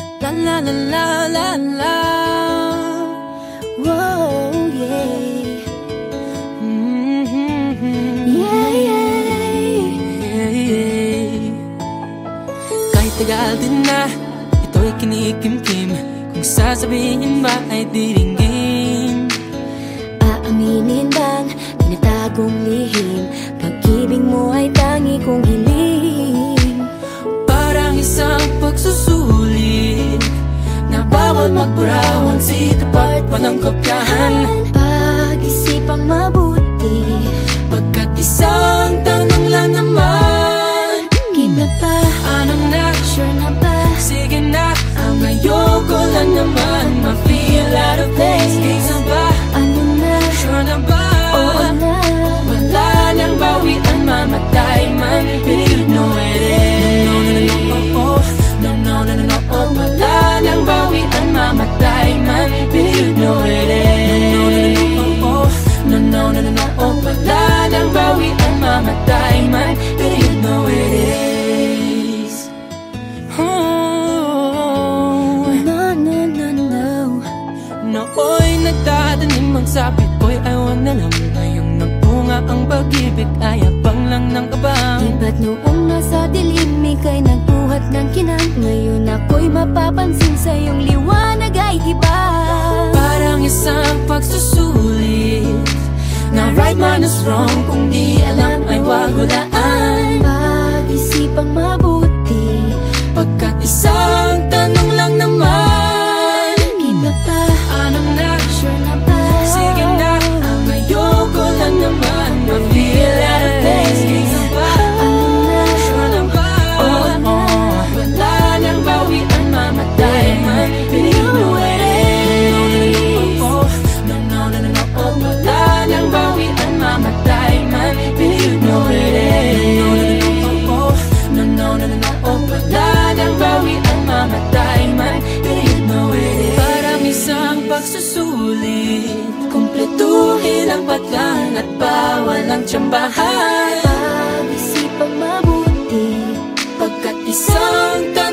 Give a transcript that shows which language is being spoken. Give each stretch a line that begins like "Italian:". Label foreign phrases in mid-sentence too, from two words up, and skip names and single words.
English: la la la la la. Whoa, yeah. Yeah, yeah.
Filipino: Kahit tagal din na ito'y kinikimkim, kung sasabihin ba ay diringgin. Aaminin bang tinatagong lihim, pag-ibig mo ay tangi kong hiling. Parang isang pagsusulit na bawal magburawan, si tapat walang kopyahan. Pag-isipang mabuti, pagkat isang tanong lang naman. Kina pa, anong na? sure na ba? Sige na, ang ayoko lang naman ma-
English: feel out of place.
Filipino: Kaysa ba? Ano na? Sure na ba? Oo na. Wala nang bawian, mamatay man,
English: but you know it is. No, no, no, no, oh, no, no, no, no, no, oh.
Filipino: Wala nang bawian, mamatay man,
English: but you know it is. No, no, no, no, oh, no, no, no, no, no, oh.
Filipino: Wala nang bawian, mamatay man,
English: but you know it is. Oh, no, no, no, no.
Filipino: nooy nagtatanim ang sabit ko'y ayaw na lang. Ngayong nagpunga ang pag-ibig ay abang lang ng abang. Iba't noong nasa dilim ika'y nagbuhat ng kinang, ngayon ako'y mapapansin sa iyong liwanag ay iba. Parang isang pagsusulit na
English: right man is wrong,
Filipino: kung di alam ay wag hulaan. Pag-isipang mabuti, pagkat isang tanong lang naman. Kina pa, anong na? sure na ba? Sige na, ang ayoko lang naman ma-
English: feel out of place.
Filipino: Kaysa ba? Ano na? Sure na ba? Oo na. Wala nang bawian, mamatay man,
English: but you know it is. No, no, no, no, no,
Filipino: oh. Wala nang bawian, mamatay man,
English: but you know it is. No, no, no, no, no,
Filipino: oh. Wala nang bawian, mamatay man,
English: but you know it is.
Filipino: Parang isang pagsusulit, kumpletuhin ang patlang at bawal ang tsambahan. Pag-isipang mabuti, pagkat isang